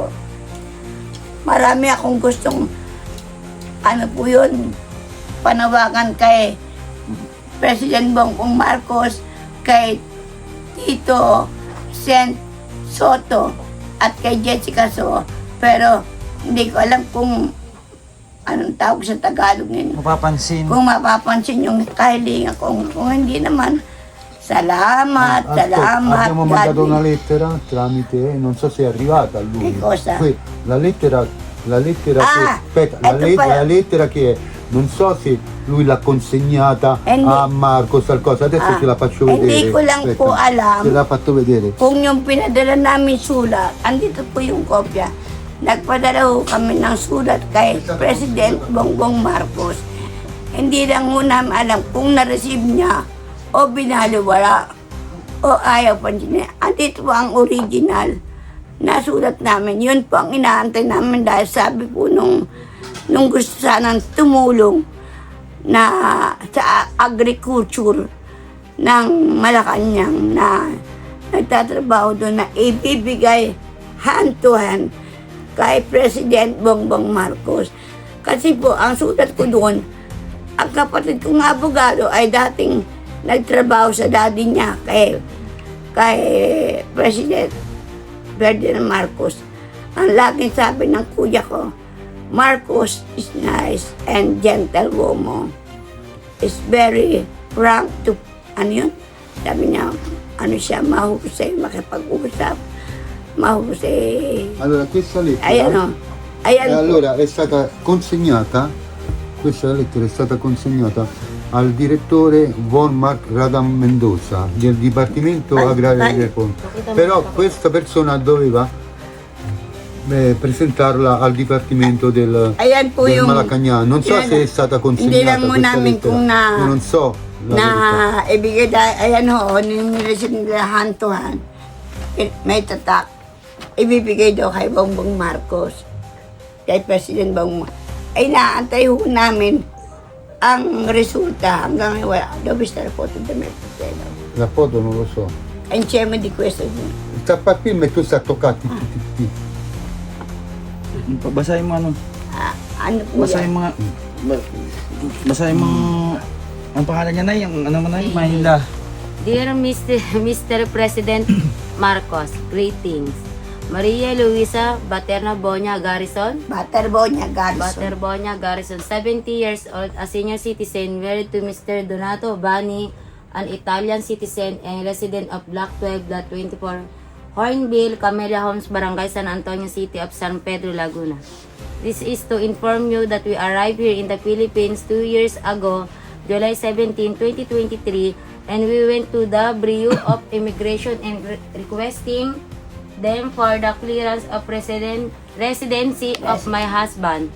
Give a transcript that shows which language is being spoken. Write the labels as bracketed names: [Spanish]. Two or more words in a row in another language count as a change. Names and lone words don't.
[Filipino] Marami akong gustong, ano po yun, panawagan kay President Bongbong Marcos, kay Tito Sen Soto at kay Jessica So. Pero hindi ko alam kung anong tawag sa Tagalog nito. Mapapansin. Kung mapapansin yung kahilingan ko. Kung hindi naman, salamat, salamat. [Italian] Abbiamo [English] God [Italian] mandato [English] bless. [Italian] una lettera tramite, non so se è arrivata a lui. Che cosa? La lettera che, Ah, aspetta, ecco qua. la lettera che non so se lui l'ha consegnata [Filipino] Hindi. [Italian] a Marco qualcosa, adesso [Filipino] Ah, [Italian] te la faccio vedere. [Filipino] hindi ko lang po alam. [Italian] Te la fatto vedere. [Filipino] Kung yung pinadala namin sulat, andito po yung kopya. Nagpadala ho kami ng sulat kay President Bongbong Marcos. Hindi lang ho namin alam kung na-receive niya o binaliwala o ayaw pa niya. Andito po ang original na sulat namin. Yun po ang inaantay namin dahil sabi po nung gusto sanang tumulong na sa agriculture ng Malacanang na nagtatrabaho doon na ibibigay [English] hand to hand [Filipino] kay President Bongbong Marcos. Kasi po, ang sulat ko doon, ang kapatid kong abogado ay dating nagtrabaho sa daddy niya kay President Ferdinand Marcos. Ang laging sabi ng kuya ko, Marcos [English] is nice and gentle woman. Is very frank to, [Filipino] ano yun? Sabi niya, ano siya, mahusay, makipag-usap. Mahusay. [Italian] Allora, questa lettera [Filipino] Ayan o. Ayan po. [Italian] allora è stata consegnata, questa lettera è stata consegnata al direttore Von Mark Radam Mendoza del Dipartimento Agrario del Ponte. Però questa persona doveva presentarla al Dipartimento del [Filipino] Ayan po [Italian] del [Filipino] yung... [Italian] Malacagnano. Non so [Filipino] yan, [Italian] se è stata [Filipino] hindi lang [Italian] consegnata [Filipino] mo [Italian] questa [Filipino] namin [Italian] lettera. [Filipino] kung [Italian] Io non so la verità. [Filipino] na ibigay dahil, ayan ho, nireceive nila [English] hand to hand. [Filipino] May tatak. Ibibigay daw kay Bongbong Marcos. Kay President Bongbong. Ay naantay ho namin ang resulta hanggang wala. [Italian] Dove sta la foto del mio fratello? La foto non lo so. Insieme di questo. Sta per film e tu sta toccati. [Filipino] Basahin mo ano. Ano po Basahin yan? mga... Basahin mo... Ang pangalan niya na yung ano mo na yung Mahila. [English] Dear Mr. President Marcos, greetings. Maria Luisa Baterbonia Garrison, Baterbonia Garrison. Baterbonia Garrison, 70 years old, a senior citizen, married to Mr. Donato Bani, an Italian citizen and resident of Block 12.24, Hornbill, Camellia Homes, Barangay San Antonio City of San Pedro, Laguna. This is to inform you that we arrived here in the Philippines 2 years ago, July 17, 2023, and we went to the Bureau of Immigration and requesting them for the clearance of residency of my husband.